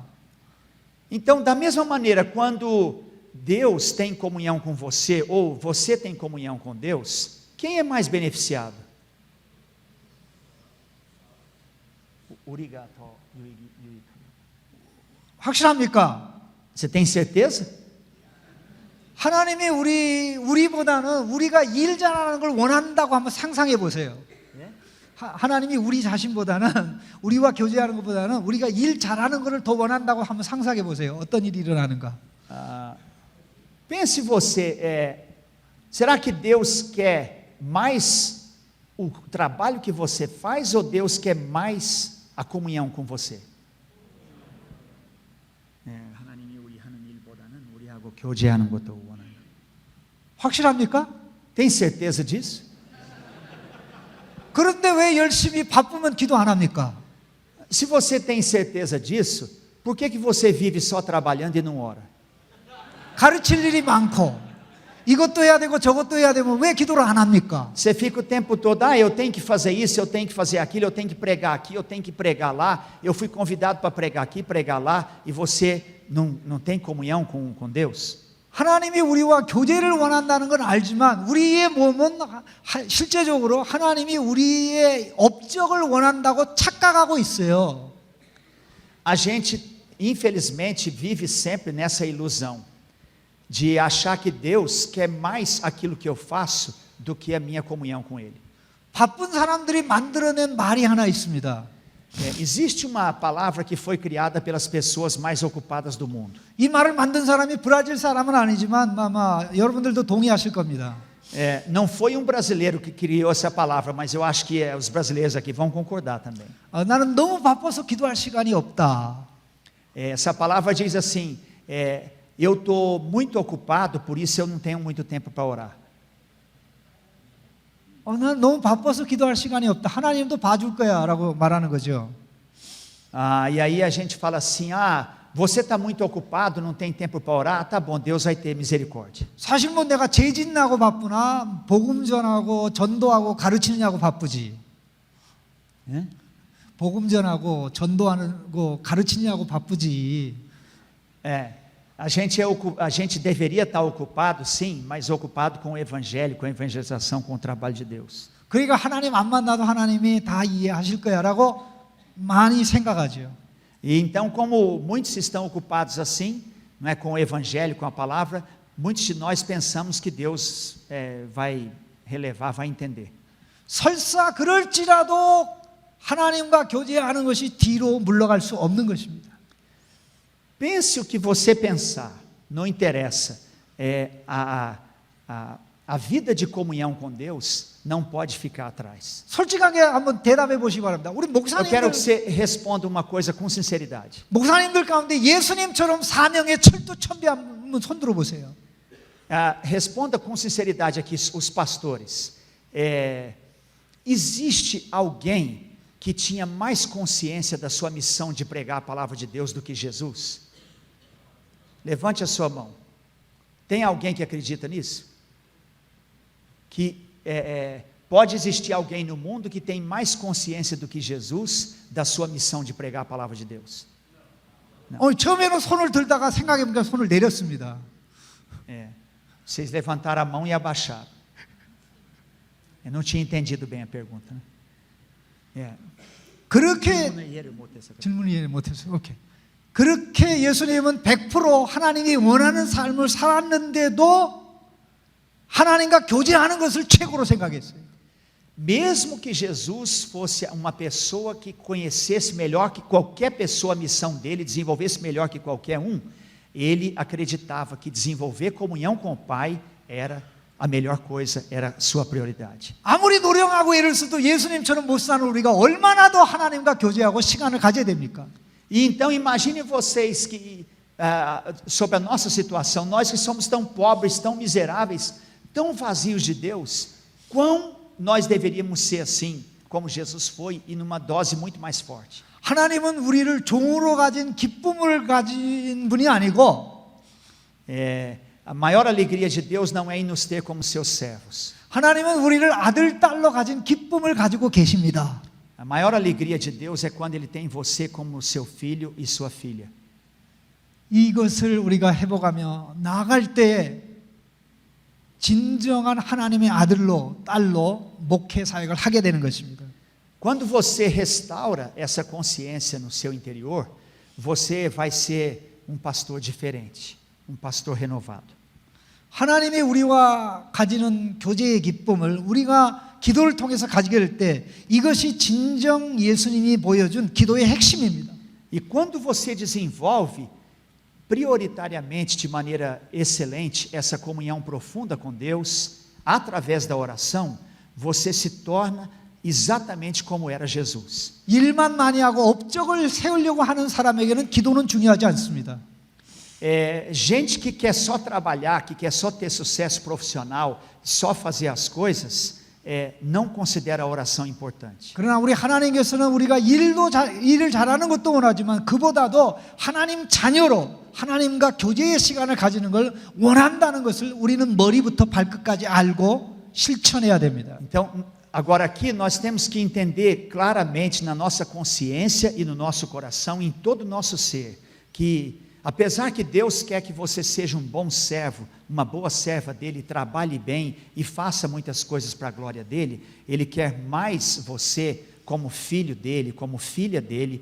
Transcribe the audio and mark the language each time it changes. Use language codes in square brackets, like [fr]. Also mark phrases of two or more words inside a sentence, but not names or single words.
[pt] Então, da mesma maneira, quando Deus tem comunhão com você, ou você tem comunhão com Deus, quem é mais beneficiado? [ko] 확실합니까? [pt] Você tem certeza? [ko] 하나님이 우리보다는 우리가 일 잘하는 걸 원한다고 한번 상상해 보세요. 하나님이 우리 자신보다는 우리와 교제하는 것보다는 우리가 일 잘하는 것을 더 원한다고 한번 상상해 보세요. 어떤 일이 일어나는가? [pt] Pense você, será que Deus quer mais o trabalho que você faz ou Deus quer mais a comunhão com você? [ko] 하나님이 우리 하는 일보다는 우리하고 교제하는 것도 원한다. 확실합니까? [pt] Tem certeza disso? [ko] 그런데 왜 열심히 바쁘면 기도 안 합니까? [pt] Se você tem certeza disso, por que você vive só trabalhando e não ora? [ko] 가르칠 일이 많고 이것도 해야 되고 저것도 해야 되면 왜 기도를 안 합니까? [pt] Você fica o tempo todo, eu tenho que fazer isso, eu tenho que fazer aquilo, eu tenho que pregar aqui, eu tenho que pregar lá, eu fui convidado para pregar aqui, pregar lá, e você não tem comunhão com Deus? [ko] 하나님이 우리와 교제를 원한다는 건 알지만 우리의 몸은 실제적으로 하나님이 우리의 업적을 원한다고 착각하고 있어요. [pt] A gente, infelizmente, vive sempre nessa ilusão de achar que Deus quer mais aquilo que eu faço do que a minha comunhão com Ele. [ko] 바쁜 사람들이 만들어낸 말이 하나 있습니다. [pt] Existe uma palavra que foi criada pelas pessoas mais ocupadas do mundo. [ko] 이 말을 만든 사람이 브라질 사람은 아니지만 아마 여러분들도 동의하실 겁니다. [pt] Não foi um brasileiro que criou essa palavra, mas eu acho que os brasileiros aqui vão concordar também. [ko] 나는 너무 바빠서 기도할 시간이 없다. [pt] Essa palavra diz assim: eu estou muito ocupado, por isso eu não tenho muito tempo para orar. [ko] 나는 너무 바빠서 기도할 시간이 없다. 하나님도 봐줄 거야라고 말하는 거죠. [pt] E aí a gente fala assim: você está muito ocupado, não tem tempo para orar? Tá bom, Deus vai ter misericórdia. [ko] 사실 뭐 내가 재짓나고 바쁘나 복음 전하고 전도하고 가르치느냐고 바쁘지. 복음 전하고 전도하는 거 가르치느냐고 바쁘지. [pt] A gente deveria estar ocupado, sim, mas ocupado com o evangelho, com a evangelização, com o trabalho de Deus. [ko] 그러니까 하나님 안 만나도 하나님이 다 이해하실 거야라고 많이 생각하죠. [pt] E então, como muitos estão ocupados assim, não é, com o evangelho, com a palavra, muitos de nós pensamos que Deus vai relevar, vai entender. [ko] 설사 그럴지라도 하나님과 교제하는 것이 뒤로 물러갈 수 없는 것입니다. [pt] Pense o que você pensar, não interessa. A vida de comunhão com Deus não pode ficar atrás. [ko] 솔직하게 한번 대답해 보시기 바랍니다. 우리 [pt] Eu quero que você responda uma coisa com sinceridade. [ko] 목사님들 가운데 예수님처럼 사명에 철두철미한 손 들어 보세요. [pt] Responda com sinceridade aqui os pastores. Existe alguém que tinha mais consciência da sua missão de pregar a palavra de Deus do que Jesus? Levante a sua mão. Tem alguém que acredita nisso? Que pode existir alguém no mundo que tem mais consciência do que Jesus da sua missão de pregar a palavra de Deus? [ko] 처음에는 손을 들다가 생각해보니까 손을 내렸습니다. [pt] Vocês levantaram a mão e abaixaram. Eu não tinha entendido bem a pergunta, né? [ko] 그렇게 질문을 이해 못했어요. 오케이. 그렇게 예수님은 100% 하나님이 원하는 삶을 살았는데도 하나님과 교제하는 것을 최고로 생각했어요. [pt] Mesmo que Jesus fosse uma pessoa que conhecesse melhor que qualquer pessoa a missão dele, desenvolvesse melhor que qualquer um, ele acreditava que desenvolver comunhão com o Pai era a melhor coisa, era sua prioridade. [ko] 아무리 노력하고 애를 써도 예수님처럼 못 사는 우리가 얼마나 더 하나님과 교제하고 시간을 가져야 됩니까? [pt] E então imagine vocês que sobre a nossa situação, nós que somos tão pobres, tão miseráveis, tão vazios de Deus, quão nós deveríamos ser assim, como Jesus foi, e numa dose muito mais forte. [ko] 하나님은 우리를 종으로 가진 기쁨을 가진 분이 아니고 [pt] a maior alegria de Deus não é em nos ter como seus servos. [ko] 하나님은 우리를 아들, 딸로 가진 기쁨을 가지고 계십니다. [pt] A maior alegria de Deus é quando Ele tem você como seu filho e sua filha. [ko] 이것을 우리가 해보가며 나아갈 때에 진정한 하나님의 아들로, 딸로 목회 사역을 하게 되는 것입니다. [pt] Quando você restaura essa consciência no seu interior, você vai ser um pastor diferente, um pastor renovado. [ko] 하나님이 우리와 가지는 교제의 기쁨을 우리가 기도를 통해서 가지게 될 때 이것이 진정 예수님이 보여준 기도의 핵심입니다. [pt] E quando você desenvolve prioritariamente, de maneira excelente, essa comunhão profunda com Deus, através da oração, você se torna exatamente como era Jesus. [ko] 일만 많이 하고 업적을 세우려고 하는 사람에게는 기도는 중요하지 않습니다. [pt] Gente que quer só trabalhar, que quer só ter sucesso profissional, só fazer as coisas, não considera a oração importante. [ko] 그러나 우리 하나님께서는 우리가 일을 잘하는 것도 원하지만 그보다도 하나님 자녀로 하나님과 교제의 시간을 가지는 걸 원한다는 것을 우리는 머리부터 발끝까지 알고 실천해야 됩니다. [pt] Então, agora aqui nós temos que entender claramente na nossa consciência e no nosso coração, em todo o nosso ser, que apesar que Deus quer que você seja um bom servo, uma boa serva dele, trabalhe bem e faça muitas coisas para a glória dele, Ele quer mais você como filho dele, como filha dele.